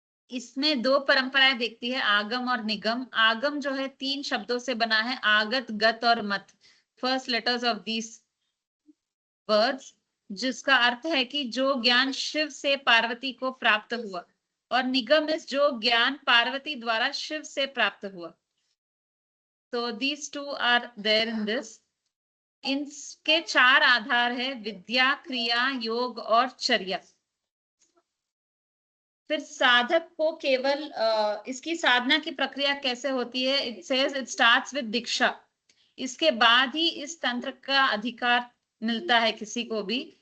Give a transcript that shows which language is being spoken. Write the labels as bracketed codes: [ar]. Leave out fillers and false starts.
[hi] इसमें दो परंपराएं देखती है, आगम और निगम। आगम जो है 3 शब्दों से बना है, आगत, गत और मत, [en] first letters of these words, [hi] जिसका अर्थ है कि जो ज्ञान शिव से पार्वती को प्राप्त हुआ, और निगम इस जो ज्ञान पार्वती द्वारा शिव से प्राप्त हुआ। तो [en] these two are there in this। [hi] इनके 4 आधार है, विद्या, क्रिया, योग और चर्या। फिर साधक को केवल इसकी साधना की प्रक्रिया कैसे होती है? [en] It says it starts with दीक्षा। [hi] इसके बाद ही इस तंत्र का अधिकार मिलता है किसी को भी।